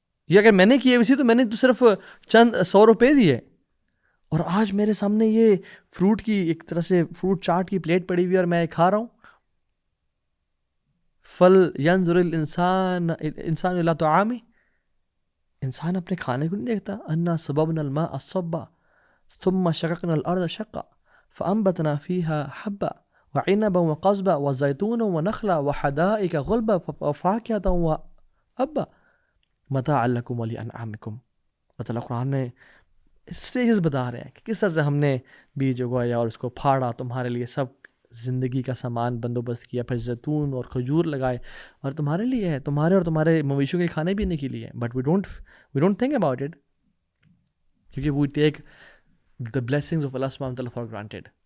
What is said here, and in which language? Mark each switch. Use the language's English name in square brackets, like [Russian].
[Urdu] یہ اگر میں نے کیے ویسی تو میں نے تو صرف چند 100 روپے دیے، اور آج میرے سامنے یہ فروٹ کی ایک طرح سے فروٹ چاٹ کی پلیٹ پڑی ہوئی اور میں کھا رہا ہوں. [Arabic] فل ینظر الانسان الی طعامہ، [Urdu] انسان اپنے کھانے کو نہیں دیکھتا. [Arabic] انا صببنا الماء صبا ثم شققنا الارض شقا فانبتنا فيها حبا وعنبا وقضبا وزيتونا ونخلا وحدائق غلبا وفاكهة وابا متاعا لكم ولانعامكم. [Urdu] مطلب قرآن میں اسٹیجز بتا رہے ہیں کہ کس طرح سے ہم نے بیج اگایا اور اس کو پھاڑا، تمہارے لیے سب زندگی کا سامان بندوبست کیا، پھر زیتون اور کھجور لگائے اور تمہارے لیے ہے، تمہارے اور تمہارے مویشیوں کے کھانے پینے کے لیے. [English] but we don't think about it, [Urdu] کیونکہ [English] We take the blessings of Allah subhanahu wa ta'ala for granted.